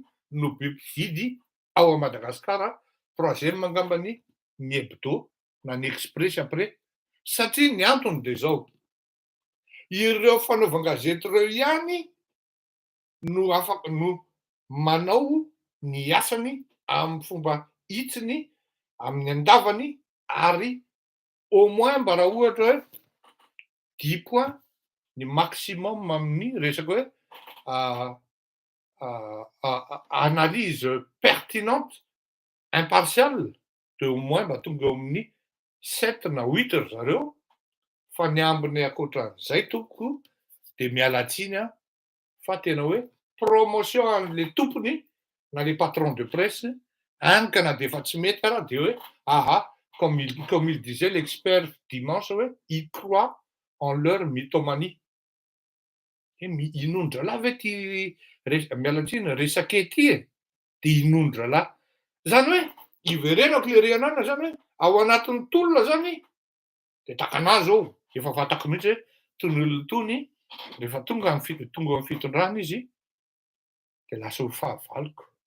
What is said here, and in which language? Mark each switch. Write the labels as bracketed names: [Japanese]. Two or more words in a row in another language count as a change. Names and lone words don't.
[Malagasy] no be mpividy ao a Madagasikara, troisième angambany ny Hebdo na ny Express après, satria ny antony de zao, ireo fanaovan-gazety ireo ihany no manao ny asany amin'ny fomba hitsiny amin'ny andavany ary [French] au moins [Malagasy] mba raha ohatra hoe 10 points ny maximum amin'ny resaka hoe [French] analyse pertinente, impartiale, de au moins [Malagasy] mba tonga eo amin'ny 7 na 8 ry zareo, fa ny ambiny ankoatran'izay tompoko de miala tsiny fa tena hoe promotion an'le tompony na [French] les patrons de presse [Malagasy] hany ka na de efa tsy mety ara de hoe [French] comme il disait l'expert dimanche [Malagasy] hoe [French] ils croient en leur mythomanie. [Malagasy] Inondralahy ve ty miala tsiny resakety de inondralahy. Zany hoe iverenako le renana zany hoe ao anatin'ny tolona zany de takanahy zao efa fantako mihitsy hoe tony olona tony rehefa tonga amin'ny fitondrana izy de lasa ho fahavaloko.